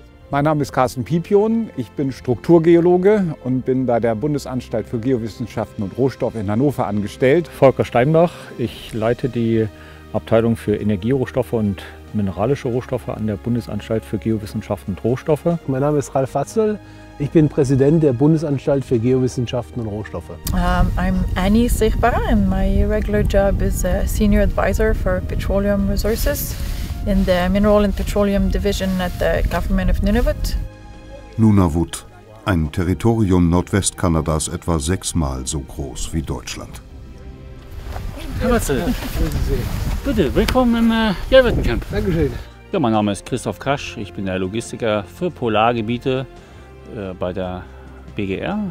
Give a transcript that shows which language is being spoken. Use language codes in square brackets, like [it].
[de] Mein Name ist Carsten Pipion, ich bin Strukturgeologe und bin bei der Bundesanstalt für Geowissenschaften und Rohstoffe in Hannover angestellt. Volker Steinbach, ich leite die Abteilung für Energierohstoffe und mineralische Rohstoffe an der Bundesanstalt für Geowissenschaften und Rohstoffe. Mein Name ist Ralf Watzel, ich bin Präsident der Bundesanstalt für Geowissenschaften und Rohstoffe. [en] I'm Annie Sichbar and my regular job is a Senior Advisor for Petroleum Resources in the Mineral and Petroleum Division at the Government of Nunavut. [de] Nunavut, ein Territorium Nordwestkanadas etwa 6-mal so groß wie Deutschland. Herr Watzel, bitte, willkommen im Jelvertencamp. Dankeschön. Ja, mein Name ist Christoph Kasch, ich bin der Logistiker für Polargebiete bei der BGR.